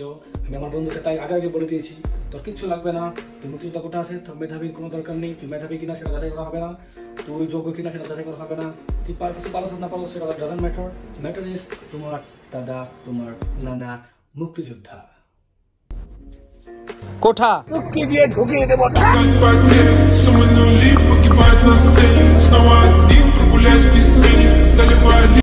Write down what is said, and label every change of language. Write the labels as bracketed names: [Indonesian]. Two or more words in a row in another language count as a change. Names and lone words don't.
[Bangla] আমি আমার বন্ধুকে তাই আগে বলে দিয়েছি, তোর কিচ্ছু লাগবে না, তুই মুক্তিযুদ্ধ কোঠা আছে, তোর মেধাবীর কোনো দরকার নেই। তুই মেধাবী কিনা সেটা যাচাই করা হবে না, তুই যোগ্য কিনা সেটা যাচাই করা হবে না, তুই পারো না পারো সেটা [English] doesn't matter. matter is [Bangla] তোমার দাদা, তোমার নানা মুক্তিযোদ্ধা। কোঠা দিয়ে ঢুকিয়ে দেবো। [Russian] Сумма нули, погибает на сцене. Снова один, прогуляюсь без тени. Заливаю